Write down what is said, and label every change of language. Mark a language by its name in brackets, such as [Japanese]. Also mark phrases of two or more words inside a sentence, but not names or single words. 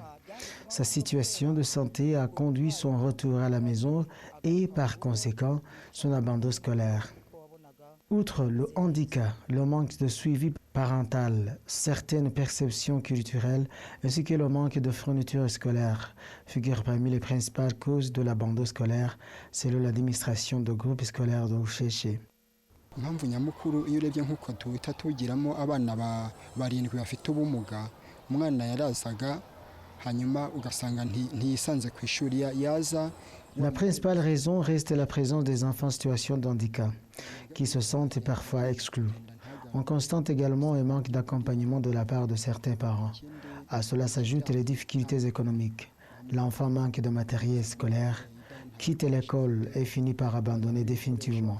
[French] Sa situation de santé a conduit son retour à la maison et, par conséquent, son abandon scolaire. Outre le handicap, le manque de suivi parental, certaines perceptions culturelles ainsi que le manque de fournitures scolaires figurent parmi les principales causes de l'abandon scolaire selon l'administration de groupe scolaire de Rusheshe. [Kinyarwanda] impamvu nyamukuru iyo urebye nk'uko tuhita tugiramo abana barindwi bafite ubumuga umwana yarazaga hanyuma ugasanga ntiyisanze ku ishuri yaza. [French] La principale raison reste la présence des enfants en situation de handicap, qui se sentent parfois exclus. On constate également un manque d'accompagnement de la part de certains parents. À cela s'ajoutent les difficultés économiques. L'enfant manque de matériel scolaire, quitte l'école et finit par abandonner définitivement.